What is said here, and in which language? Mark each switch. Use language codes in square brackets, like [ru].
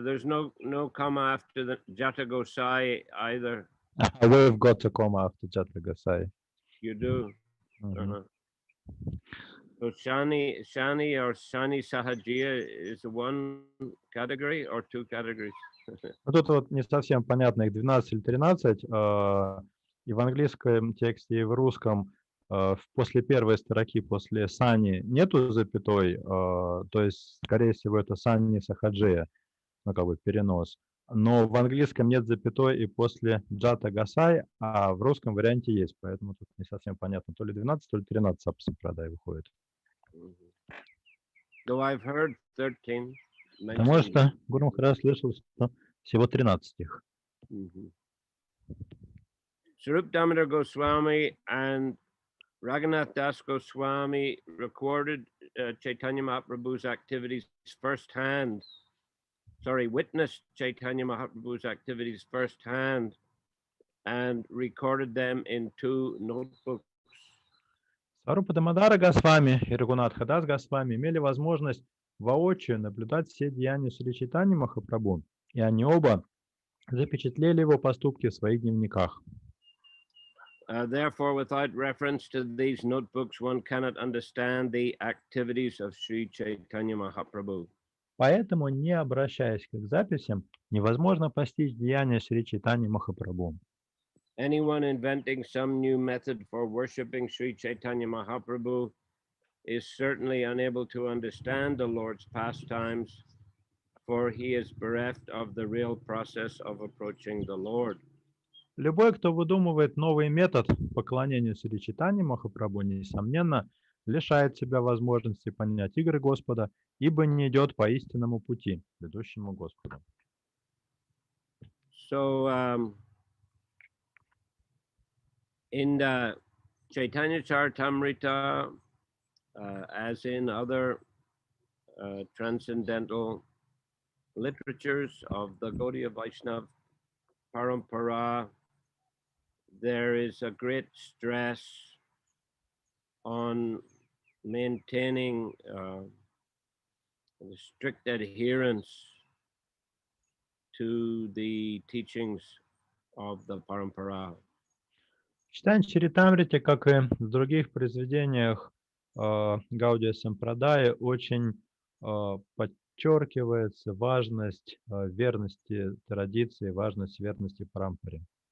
[en] There's no comma after the Jata Gosai either. We've got a comma after Jata Gosai. You do. So Shani or Shani Sahajiya is one category or two categories? [ru] Тут вот не совсем понятно, их 12 или 13. И в английском тексте, и в русском после первой строки, после Сани нету запятой, то есть, скорее всего, это Сани Сахаджия, ну, как бы перенос. Но в английском нет запятой и после Джата Гасай, а в русском варианте есть, поэтому тут не совсем понятно, то ли 12, то ли 13 Апасампрадай выходит. [en] Though I've heard 13. [ru] Потому что Гуру Махарадж слышал, что всего 13 стих. [en] Sarup Damodar Goswami and Raghunath Das Goswami recorded Chaitanya Mahaprabhu's activities firsthand. Witnessed Chaitanya Mahaprabhu's activities firsthand and recorded them in 2 notebooks. [ru] Сварупа Дамодара Госвами и Рагунатха Дас Госвами имели возможность воочию наблюдать все деяния Шри Чайтаньи Махапрабху, и они оба запечатлели его поступки в своих дневниках. [en] Therefore, without reference to these notebooks, one cannot understand the activities of Sri Chaitanya Mahaprabhu. [ru] Поэтому, не обращаясь к их записям, невозможно постичь деяния Шри Чайтаньи Махапрабху. [en] Anyone inventing some new method for worshipping Sri Chaitanya Mahaprabhu is certainly unable to understand the Lord's pastimes, for he is bereft of the real process of approaching the Lord. [ru] Любой, кто выдумывает новый метод поклонения Шри Чайтаньи Махапрабху, несомненно, лишает себя возможности понять игры Господа, ибо не идет по истинному пути, ведущему Господу. [en] So, in the Chaitanya Charitamrita, as in other transcendental literatures of the Gaudiya Vaishnava Parampara, there is a great stress on maintaining strict adherence to the teachings of the Parampara. [ru] В Чайтанья Чаритамрите, как и в других произведениях Гаудия Сампрадаи, очень подчеркивается важность верности традиции, важность верности Парампаре.